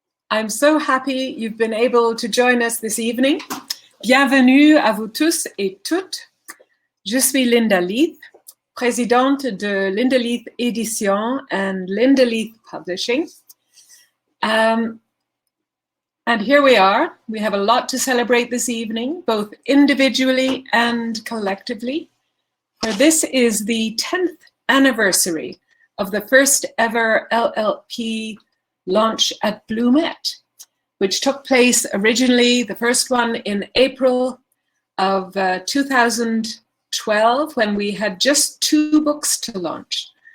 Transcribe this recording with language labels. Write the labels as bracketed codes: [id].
[en] I'm so happy you've been able to join us this evening. [fr] Bienvenue à vous tous et toutes. Je suis Linda Leith, présidente de Linda Leith Édition and Linda Leith Publishing. [en] And here we are. We have a lot to celebrate this evening, both individually and collectively. For this is the 10th anniversary of the first ever LLP launch at Blumette, which took place originally, the first one in April of 2012, when we had just 2 books to launch.